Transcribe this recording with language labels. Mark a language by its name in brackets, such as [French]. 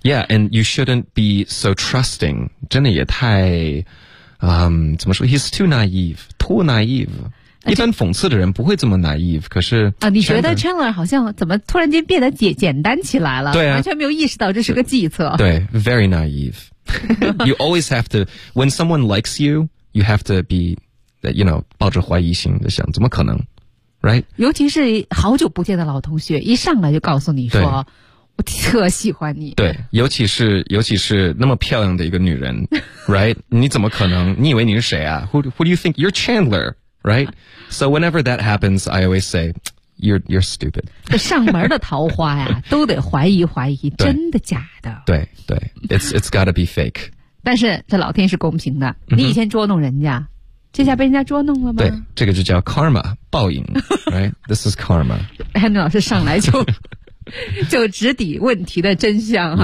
[English] Yeah, and you shouldn't be so trusting [Chinese] 真的也太怎么说 [English] He's too naive [Chinese] 一般讽刺的人不会这么 [English] naive [Chinese] 可是、你觉得 Chandler 好像怎么突然间变得简单起来了对、完全没有意识到这是个计策 [English] 对 very naive You always have to When someone likes you You have to beThat, you know, [Chinese] 抱着怀疑心的想怎么可能 [English] right? [Chinese] 尤其是好久不见的老同学一上来就告诉你说我特喜欢你对尤其是那么漂亮的一个女人 right? 你怎么可能你以为你是谁啊 [English] who do you think? You're Chandler, right? So whenever that happens, I always say, you're stupid. [Chinese] 这上门的桃花呀都得怀疑真的假的。对对 [English] it's gotta be fake. [Chinese] 但是这老天是公平的你以前捉弄人家。这下被人家捉弄了吗？对，这个就叫 karma 报应，right? [English] This is karma. [Chinese] Henry 老师上来就直抵问题的真相哈。